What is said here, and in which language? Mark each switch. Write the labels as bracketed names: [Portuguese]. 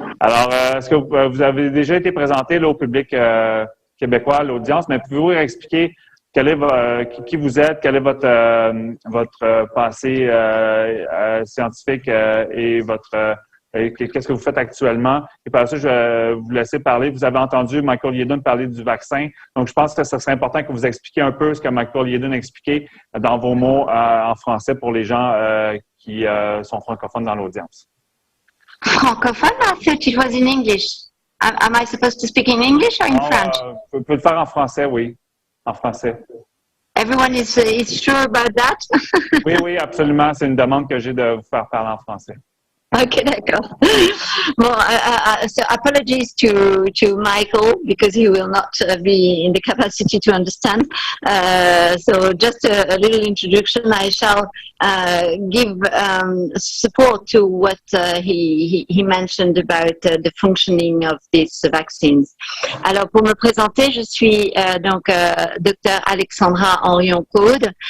[French] Alors, est-ce que vous avez déjà été présenté là, au public québécois, à l'audience, mais pouvez-vous expliquer qui vous êtes, quel est votre passé scientifique et qu'est-ce que vous faites actuellement? Et par ça, je vais vous laisser parler. Vous avez entendu Michael Yeadon parler du vaccin. Donc, je pense que ce serait important que vous expliquiez un peu ce que Michael Yeadon a expliqué dans vos mots en français pour les gens qui sont francophones dans l'audience. Francophone? [English] I thought it was in English. Am I supposed to speak in English or in French? [French] Vous pouvez le faire en français, oui. En français. [English] Everyone is sure about that? [French] Oui, absolument. C'est une demande que j'ai de vous faire parler en français. Okay, d'accord. [English] Well, so apologies to Michael because he will not be in the capacity to understand. So just a little introduction. I shall give support to what he mentioned about the functioning of these vaccines. [French] Alors, pour me présenter, je suis donc Dr Alexandra Henrion-Caude.